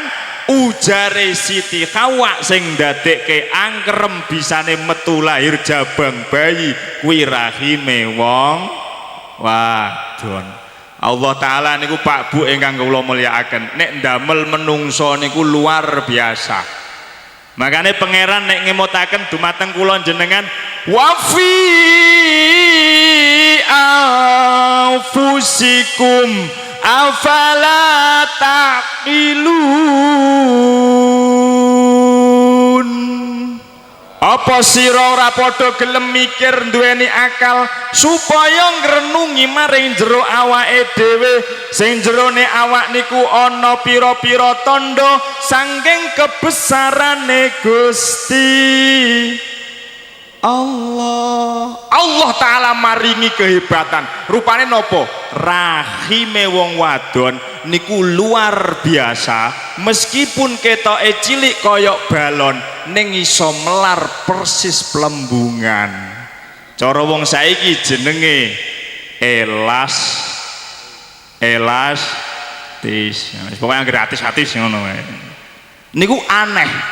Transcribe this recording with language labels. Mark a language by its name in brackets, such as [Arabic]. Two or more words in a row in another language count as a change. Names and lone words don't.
[Javanese] Ujare Siti Hawa sing dadekke angkrem bisane metu lahir jabang bayi kuwi rahime wong wadon. Allah Ta'ala niku Pak Bu ingkang kula mulyakaken, nek ndamel menungso niku [Indonesian] luar biasa. [Javanese] Makanya pangeran nek ngemutaken dumateng kula jenengan, [Arabic] wa fi anfusikum afala taqilun. [Javanese] Apa sira ora padha gelem mikir duweni akal supaya ngrenungi maring jero awake dhewe sing jerone awak niku ana pira-pira tandha saking kebesarane Gusti Allah Ta'ala maringi kehebatan rupane nopo rahime wong wadon niku [Indonesian] luar biasa [Javanese] meskipun ketoke cilik koyok balon ning iso melar persis plembungan cara wong saiki jenenge elastis pokoknya gratis ngono niku aneh.